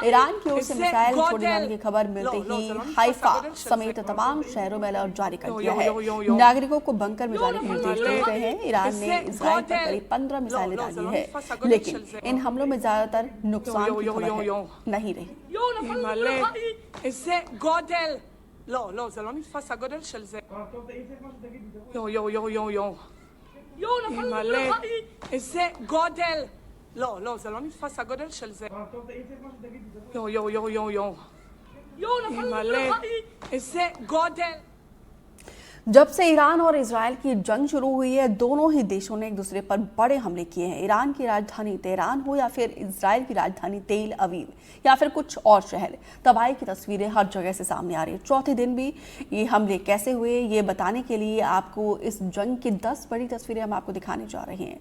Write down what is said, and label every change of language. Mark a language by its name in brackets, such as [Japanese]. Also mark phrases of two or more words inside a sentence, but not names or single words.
[Hindi] ईरान की ओर से मिसाइल छोड़े जाने की खबर मिलते ही हाइफा समेत तमाम शहरों में अलर्ट जारी कर दिया है। नागरिकों को बंकर में जाने के निर्देश दिए गए हैं। ईरान ने इजरायल पर करीब 15 मिसाइलें डाली है, लेकिन इन हमलों में ज्यादातर नुकसान की खबर नहीं रही। [Hebrew] לא, זה לא נתפס הגודל של זה. מלא, איזה גודל. לא, זה לא נתפס הגודל של זה. מלא, איזה גודל. [Hindi] जब से ईरान और इजरायल की जंग शुरू हुई है, दोनों ही देशों ने एक दूसरे पर बड़े हमले किए हैं। ईरान की राजधानी तेहरान हो या फिर इजरायल की राजधानी तेल अवीव या फिर कुछ और शहर, तबाही की तस्वीरें हर जगह से सामने आ रही है। चौथे दिन भी ये हमले कैसे हुए, ये बताने के लिए आपको इस जंग की 10 बड़ी तस्वीरें हम आपको दिखाने जा रहे हैं।